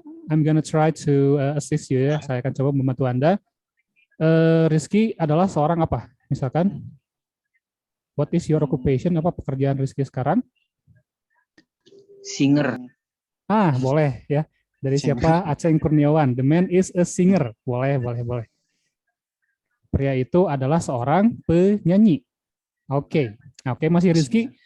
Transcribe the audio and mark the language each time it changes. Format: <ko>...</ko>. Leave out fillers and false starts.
<en>I'm gonna try to assist you ya.</en> <id>Saya akan coba membantu Anda. Rizky adalah seorang apa? Misalkan,</id> <en>what is your occupation?</en> <id>Apa pekerjaan Rizky sekarang?</id> <en>Singer.</en> <id>Boleh ya. Dari</id> <en>Singer. siapa? Aceng Kurniawan. The man is a singer. Boleh.</en> <id>Pria itu adalah seorang penyanyi. Oke, masih Rizky.</id>